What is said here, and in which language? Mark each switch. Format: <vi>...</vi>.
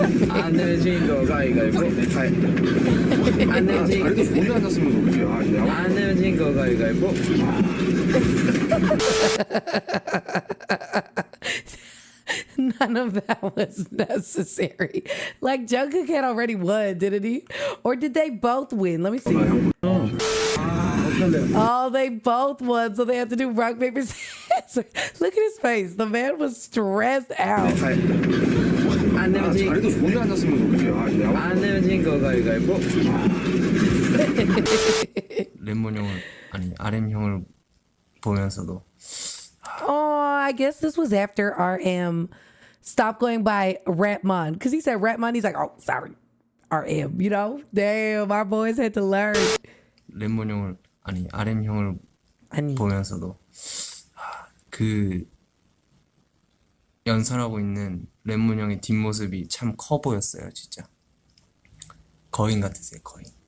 <ko>안 내면 진 거 가위가위보. 안 내면 진 거. 혼자 앉았으면 좋지. 안 내면 진 거 가위가위보.</ko> <en>None of that was necessary. Like Jungkook had already won, didn't he? Or did they both win? Let me see. Oh, they both won, so they had to do rock, paper, scissors. Look at his face. The man was stressed out.</en> <ko>안 내면 진 거. 혼자 앉았으면 좋지. 안 내면 진 거 가위가위보. 랩몬 형을 아니 RM 형을 보면서도</ko> <en>Oh, I guess this was after RM stopped going by Ratmon. Because he said Ratmon, he's like, oh, sorry, RM, you know? Damn, our boys had to learn.</en> <ko>랩몬 형을 아니 RM 형을 아니. 보면서도 그 연설하고 있는 랩몬 형의 뒷모습이 참 커 보였어요, 진짜. 거인 같으세요, 거인.</ko>